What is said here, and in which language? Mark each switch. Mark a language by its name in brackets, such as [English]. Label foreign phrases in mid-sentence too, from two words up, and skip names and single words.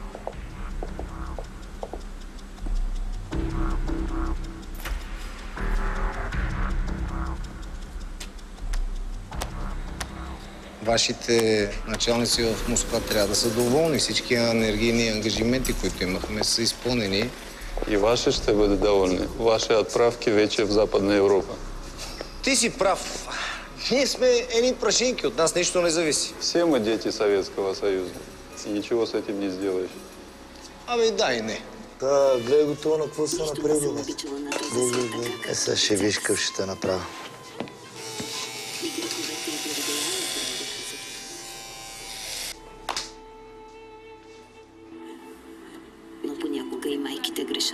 [Bulgarian] Вашите началници в Москва трябва да са доволни. Всички енергийни ангажименти, които имахме, са изпълнени. И ваше ще бъде доволни. Ваши отправки вече в Западна Европа. Ти си прав. Ние сме едни прашинки, от нас нищо не зависи. [Russian] Все мы дети Советского Союза. И ничего с этим не сделаешь. [Bulgarian] Абе, да и не. Да, гледай го това на какво са направили. Сега ще виж къв ще те направя. Но понякога и майките грешат.